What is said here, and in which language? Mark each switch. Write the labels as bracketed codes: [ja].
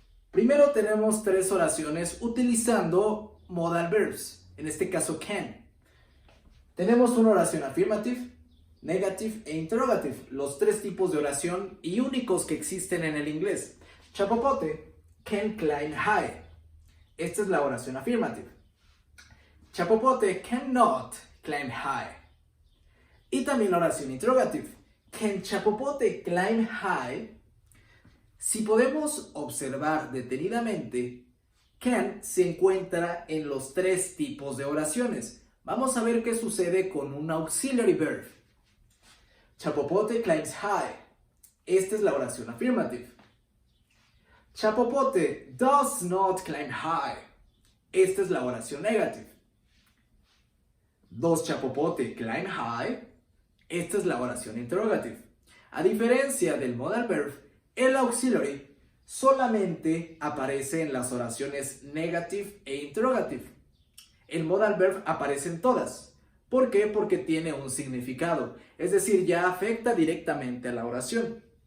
[es] Primero tenemos tres oraciones utilizando modal verbs, en este caso can. Tenemos una oración affirmative, negative e interrogative, los tres tipos de oración y únicos que existen en el inglés. [en] Chapopote can climb high. [es] Esta es la oración afirmativa. [en] Chapopote cannot climb high. [es] Y también la oración interrogativa. [en] Can Chapopote climb high? [es] Si podemos observar detenidamente, can se encuentra en los tres tipos de oraciones. Vamos a ver qué sucede con un auxiliary verb. [en] Chapopote climbs high. [es] Esta es la oración afirmativa. [en] Chapopote does not climb high. [es] Esta es la oración negativa. [en] Does Chapopote climb high? [es] Esta es la oración interrogativa. A diferencia del modal verb, el auxiliary solamente aparece en las oraciones negative e interrogative. El modal verb aparece en todas. ¿Por qué? Porque tiene un significado, es decir, ya afecta directamente a la oración.